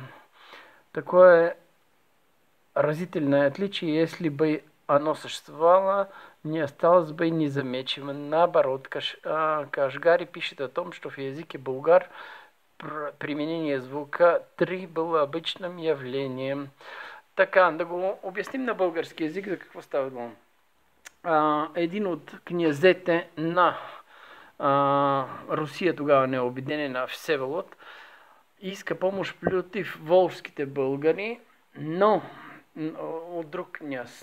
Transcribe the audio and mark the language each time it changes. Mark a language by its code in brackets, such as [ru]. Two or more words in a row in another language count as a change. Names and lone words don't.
[ru] Такое разительное отличие, если бы оно существовало, не осталось бы незамеченным. Наоборот, Кашгари пишет о том, что в языке булгар применение звука 3 было обычным явлением. [bg] Така, да го обясним на български язик, за какво става дума. Един от князете на Русия, тогава необединена, Всеволод, иска помощ против волжските българи, но от друг княз.